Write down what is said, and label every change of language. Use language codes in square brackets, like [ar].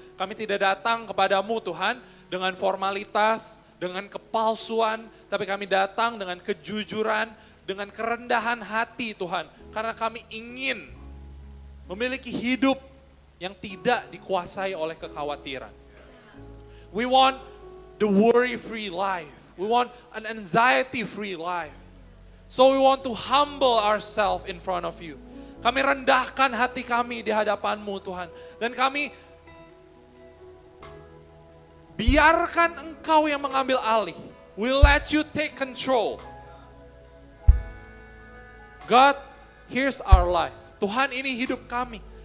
[id] Kami tidak datang kepadamu Tuhan dengan formalitas, dengan kepalsuan, tapi kami datang dengan kejujuran, dengan kerendahan hati Tuhan. Karena kami ingin memiliki hidup yang tidak dikuasai oleh kekhawatiran. [en] We want the worry-free life. We want an anxiety-free life. So we want to humble ourselves in front of you. [id] Kami rendahkan hati kami di hadapan-Mu Tuhan. Dan kami biarkan Engkau yang mengambil alih. [en] We let you take control. God, here's our life. [id] Tuhan, ini hidup kami.